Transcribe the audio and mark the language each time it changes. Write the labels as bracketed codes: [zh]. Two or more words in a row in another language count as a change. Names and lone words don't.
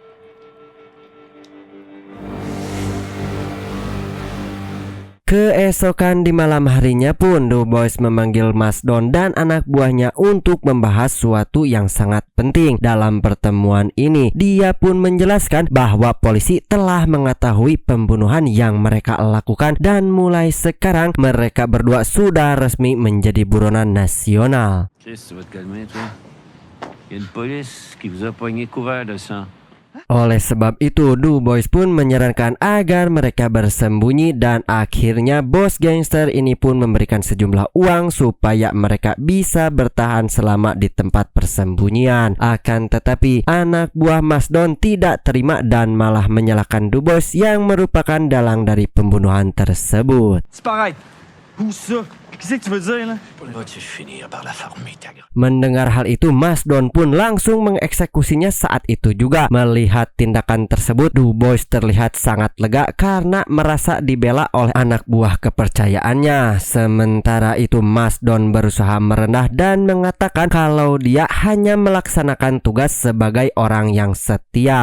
[id] Keesokan di malam harinya pun The Boys memanggil Mas Don dan anak buahnya untuk membahas suatu yang sangat penting. Dalam pertemuan ini dia pun menjelaskan bahwa polisi telah mengetahui pembunuhan yang mereka lakukan dan mulai sekarang mereka berdua sudah resmi menjadi buronan nasional. [fr] Chris, tu vas te calmer, toi. Il y a une police qui vous a pogné couvert de sang. [id] Oleh sebab itu, The Boys pun menyarankan agar mereka bersembunyi dan akhirnya bos gangster ini pun memberikan sejumlah uang supaya mereka bisa bertahan selama di tempat persembunyian. Akan tetapi anak buah Mas Don tidak terima dan malah menyalahkan The Boys yang merupakan dalang dari pembunuhan tersebut. [fr] Disparaître. Où ça? Qu'est-ce que tu veux dire, là? Vas-tu finir par la farmer, ta gueule? [id] Mendengar hal itu, Mas Don pun langsung mengeksekusinya saat itu juga. Melihat tindakan tersebut, The Boys terlihat sangat lega karena merasa dibela oleh anak buah kepercayaannya. Sementara itu Mas Don berusaha merendah dan mengatakan kalau dia hanya melaksanakan tugas sebagai orang yang setia.